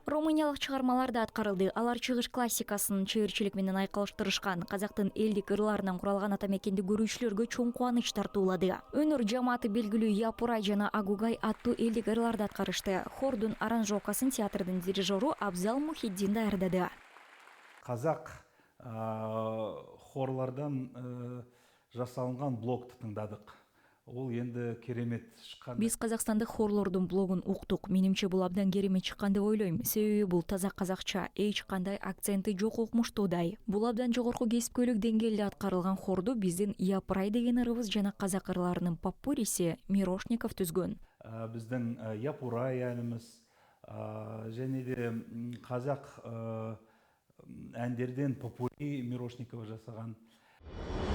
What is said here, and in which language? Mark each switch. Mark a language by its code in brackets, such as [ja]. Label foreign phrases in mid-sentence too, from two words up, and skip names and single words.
[ky] Румыниялык чыгармалар да аткарылды. Алар чыгыш классикасын чыгырчылык менен айкалыштырышкан. Казактын элдик ырларынан куралган ата мекенди көрүүчүлөргө чоң кубаныч тартуулады. Өнөр жамааты белгилүү Япурай жана Агугай аттуу элдик ырларды аткарышты. Хордун аранжировкасын театрдын дирижеру Абзал Мухиддин даярдады. Казак хорлардан жасалынган блогты тыңдадык. [kk] Ол енді керемет шыққан. [ky] Биз Казакстандык хорлордун блогун уктук. Менимче бул абдан керемет чыккан деп ойлойм. Себеби бул таза казакча, эч кандай акценти жок укмуштуудай. Бул абдан жогорку кесипкөйлүк деңгээлде аткарылган хорду биздин Япырай деген ырыбыз жана казак ырларынын поппуриси Мирошников түзгөн. [kk] Биздин Япурай әнimiz және де қазақ әндерден попури Мирошникова жасаған.